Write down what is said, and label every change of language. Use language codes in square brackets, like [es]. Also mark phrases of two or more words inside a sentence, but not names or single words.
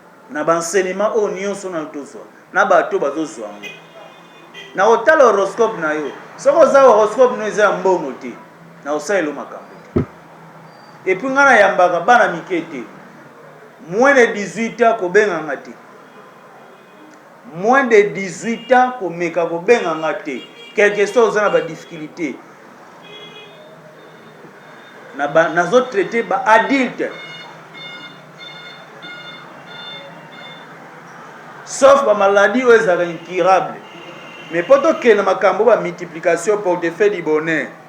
[ln] Na ba enseignement oyo nyonso na tozwa, na bato bazozwa yango. Na otala horoscope na yo. Soki oza horoscope no eza ya mbongo te, na osalelo makambo te. Et puis nga na yambaka bana mike te. [fr] Moins de dix-huit ans [ln] kobenganga te. [fr] Moins de dix-huit ans [ln] komeka kobenganga te. [fr] Quelque chose [ln] oza na ba difficulté. Na ba, nazo traiter ba adulte. [fr] Sauf [ln] ba maladie oyo ezalaka incurable. Mais po tokende makambo ba multiplication [fr] portefeuille du bonheur.